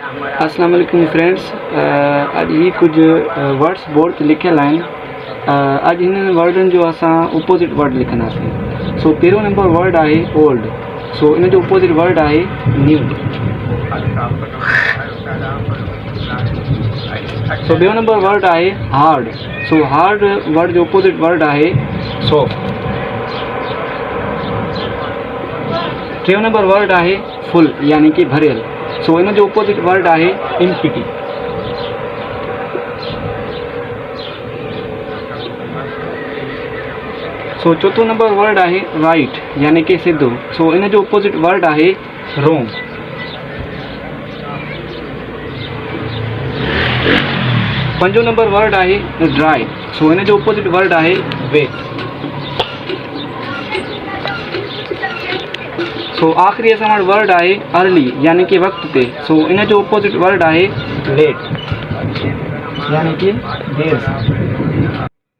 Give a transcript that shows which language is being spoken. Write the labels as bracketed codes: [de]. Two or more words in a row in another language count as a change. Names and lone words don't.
[ar] السلام عليكم [sd] फ्रेंड्स। अज ही कुछ [en] words board [sd] ते लिखियल आहिनि। अज इन वर्डन जो असां [en] opposite word [sd] लिखंदासीं। सो पहिरियों [en] number word [sd] आहे ओल्ड। सो इन जो [en] opposite word [sd] आहे न्यू। सो ॿियो [en] number word [sd] आहे हार्ड। सो [en] hard word [sd] जो [en] opposite word [sd] आहे सॉफ्ट। टियों [en] number word [sd] आहे फुल यानी कि भरियल। सो इन जो [en] opposite word [sd] आहे इम्पिटी। सो चौथों [en] number word [sd] आहे राइट यानी कि सिद्धो। सो इन जो [en] opposite word [sd] आहे रोंग। पंजों नंबर वर्ड आहे ड्राई। सो इन जो [en] opposite word [sd] आहे वेट। सो आखिरी असां वटि वर्ड आहे अर्ली यानी कि वक्त ते। सो इन जो [en] opposite word [sd] आहे लेट यानी कि देर सां।